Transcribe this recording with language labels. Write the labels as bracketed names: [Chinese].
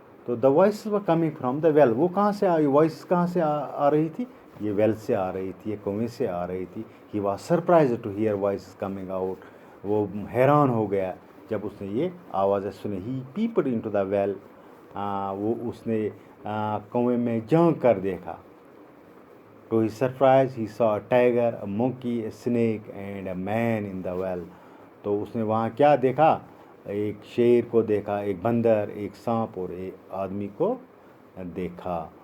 [English] तो the voice were coming from the well. [Hindi] वो कहाँ से आई? वॉइस कहाँ से आ रही थी? ये वेल से आ रही थी, ये कुएं से आ रही थी. [English] He was surprised to hear voice coming out. [Hindi] वो हैरान हो गया जब उसने ये आवाज़ें सुनी. [English] He peeped into the well. [Hindi] वो उसने कुएं में झांक कर देखा. [English] To his surprise, he saw a tiger, a monkey, a snake and a man in the well. [Hindi] तो उसने वहाँ क्या देखा? एक शेर को देखा, एक बंदर, एक सांप और एक आदमी को देखा.